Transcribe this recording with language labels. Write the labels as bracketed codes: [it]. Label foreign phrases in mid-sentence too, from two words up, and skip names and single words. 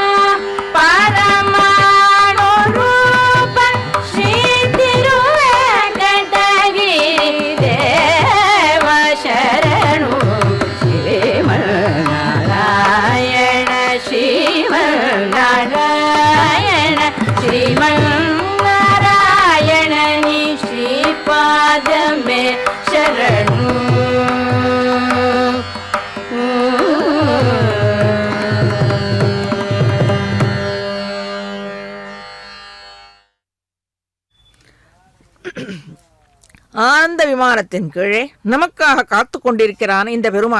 [te] పరమాణు రూప శ్రీ తిరువేంకటగిరి దేవ శరణు శ్రీమన్నారాయణ శ్రీమన్నారాయణ శ్రీమన్నారాయణ నిశ్రీపాదమే శరణు [ta] ஆனந்த விமானத்தின் கீழே நமக்காக காத்து கொண்டிருக்கிறான் இந்த பெருமான்.